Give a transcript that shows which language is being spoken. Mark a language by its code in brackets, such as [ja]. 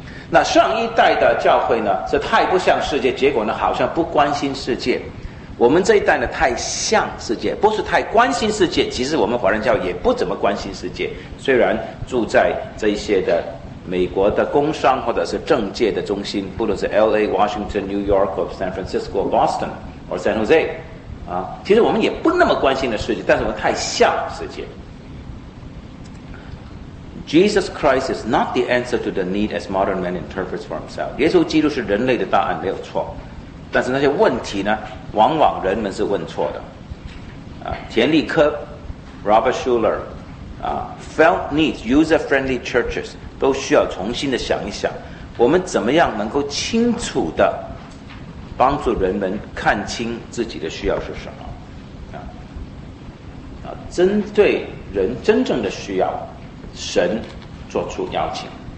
[zh] 那上一代的教会呢是太不像世界，结果呢好像不关心世界，我们这一代呢太像世界，不是太关心世界，其实我们华人教也不怎么关心世界，虽然住在这些的美国的工商或者是政界的中心，不论是 LA Washington New York or San Francisco Boston or San Jose 啊，其实我们也不那么关心的世界，但是我们太像世界。 [en] Jesus Christ is not the answer to the need as modern man interprets for himself， [zh] 耶稣基督是人类的答案没有错，但是那些问题呢往往人们是问错的啊。田立科 Robert Schuller 啊 Felt needs user friendly churches 都需要重新的想一想，我们怎么样能够清楚的帮助人们看清自己的需要是什么啊，针对人真正的需要神做出邀请。